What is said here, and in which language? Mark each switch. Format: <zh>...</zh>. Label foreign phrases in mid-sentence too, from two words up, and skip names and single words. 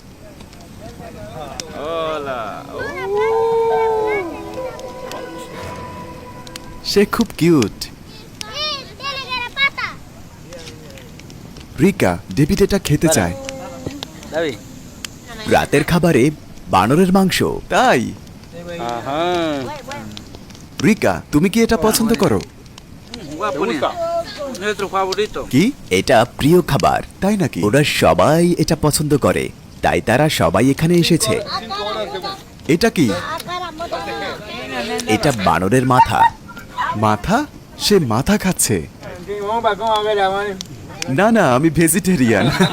<bn>সে খুব কিউট। রিকা, ডেভিড এটা খেতে চায়। David. রাতের খাবারে বানরের মাংস। তাই Ajá. রিকা, তুমি কি এটা পছন্দ করো?</bn> <es>Guapo, nuestro favorito.</es> <bn>কি এটা প্রিয় খাবার? তাই নাকি? ওরা সবাই এটা পছন্দ করে, তাই তারা সবাই এখানে এসেছে। এটা কি? এটা বানরের মাথা। মাথা? সে মাথা খাচ্ছে। না না, আমি ভেজিটেরিয়ান।</bn>